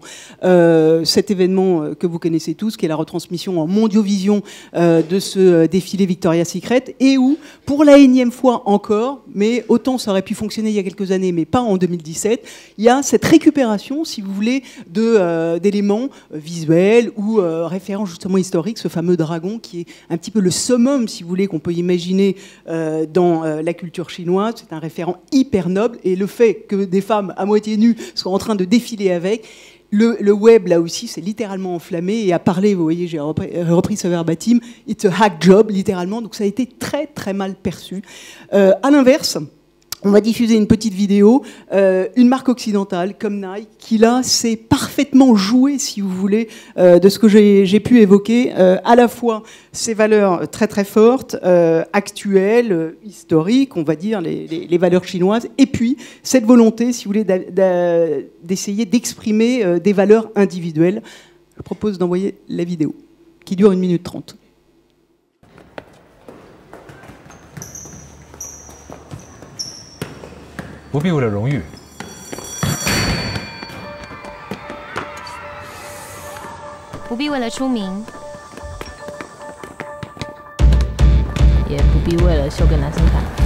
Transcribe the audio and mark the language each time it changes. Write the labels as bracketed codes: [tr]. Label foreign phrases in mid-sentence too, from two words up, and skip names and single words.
[fr] Cet événement que vous connaissez tous, qui est la retransmission en Mondiovision de ce défilé Victoria's Secret, et où, pour la énième fois encore, mais autant ça aurait pu fonctionner il y a quelques années, mais pas en 2017, il y a cette récupération, si vous voulez, d'éléments visuels ou référents justement historiques, ce fameux dragon qui est un petit peu le summum, si vous voulez, qu'on peut imaginer dans la culture chinoise. C'est un référent hyper noble, et le fait que des femmes à moitié nues soient en train de défiler avec, le web là aussi c'est littéralement enflammé et a parlé, vous voyez, j'ai repris ce verbatim, [en] it's a hack job [fr] littéralement, donc ça a été très très mal perçu. À l'inverse, on va diffuser une petite vidéo, une marque occidentale comme Nike, qui là s'est parfaitement joué, si vous voulez, de ce que j'ai pu évoquer, à la fois ces valeurs très très fortes, actuelles, historiques, on va dire, les valeurs chinoises, et puis cette volonté, si vous voulez, d'essayer d'exprimer des valeurs individuelles. Je propose d'envoyer la vidéo, qui dure 1 minute 30. [zh] 不必为了荣誉，不必为了出名，也不必为了秀个男生感。